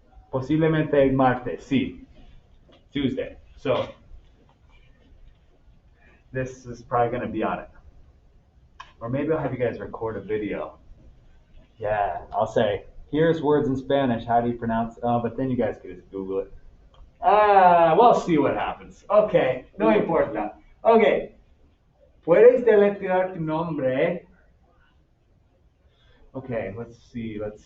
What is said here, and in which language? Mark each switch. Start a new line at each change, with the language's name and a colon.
Spanish: Posiblemente el martes, sí.
English: Tuesday. So, this is probably going to be on it. Or maybe I'll have you guys record a video. Yeah, I'll say, here's words in Spanish, how do you pronounce it? But then you guys can just Google it. We'll see what happens. Okay,
Spanish: no importa. Okay, ¿puedes deletrear tu nombre?
English: Okay, let's see.